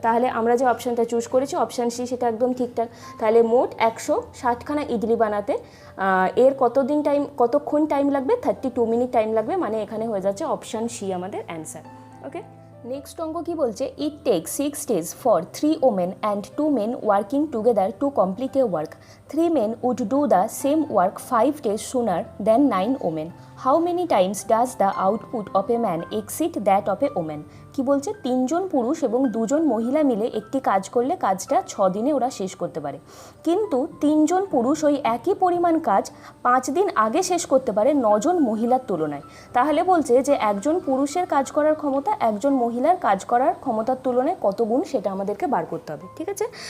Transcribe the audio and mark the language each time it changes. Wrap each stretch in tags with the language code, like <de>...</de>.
<bn>তাহলে আমরা যে অপশানটা চুজ করেছি অপশান সি, সেটা একদম ঠিকঠাক। তাহলে মোট 160খানা ইডলি বানাতে এর কতক্ষণ টাইম লাগবে? 32 মিনিট টাইম লাগবে, মানে এখানে হয়ে যাচ্ছে অপশান সি আমাদের অ্যান্সার।</bn> <en>okay, next</en> <bn>অঙ্ক কি বলছে?</bn> <en>It take 6 days for 3 women and 2 men working together to complete a work. 3 men would do the same work 5 days sooner than 9 women. How many times does the output of a man exceed that of a woman?</en> <bn>কি বলছে? 3 জন পুরুষ এবং 2 জন মহিলা মিলে একটি কাজ করলে কাজটা 6 দিনে ওরা শেষ করতে পারে, কিন্তু 3 জন পুরুষ ওই একই পরিমাণ কাজ 5 দিন আগে শেষ করতে পারে 9 জন মহিলার তুলনায়। তাহলে বলছে যে একজন পুরুষের কাজ করার ক্ষমতা একজন মহিলার কাজ করার ক্ষমতার তুলনায় কত গুণ, সেটা আমাদেরকে বার করতে হবে, ঠিক আছে?</bn>